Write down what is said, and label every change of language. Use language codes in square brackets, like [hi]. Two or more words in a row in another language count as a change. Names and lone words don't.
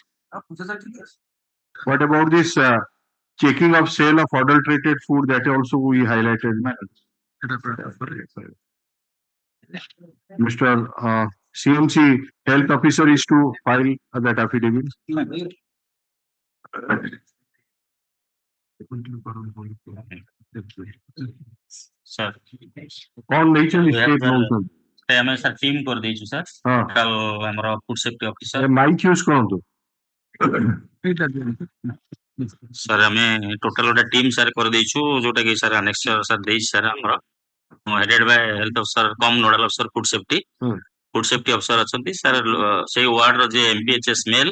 [en] What about this checking of sale of adulterated food that also we highlighted? Mr. CMC health officer is to file that affidavit. सर [or] कौन ନେଇଛନ୍ତି ଷ୍ଟେପ୍ ନଉଛନ୍ତି ଆମେ ସାର୍ ଟିମ୍ କରିଦେଇଛୁ ସାର୍ ଟୋଟାଲ ଆମର [en] food safety officer mic use [or] କରନ୍ତୁ ସାର୍ ଆମେ ଟୋଟାଲ ଗୋଟେ ଟିମ୍ ସାର୍ କରିଦେଇଛୁ ଯୋଉଟା କି ସାର୍ ଆନେକ୍ସଚର ସାର୍ ଦେଇଛି ସାର୍ ଆମର [en] headed by health officer cum nodal officer food safety officer [or] ଅଛନ୍ତି ସାର୍ ସେଇ ୱାର୍ଡର ଯେ MPHS ମେଲ୍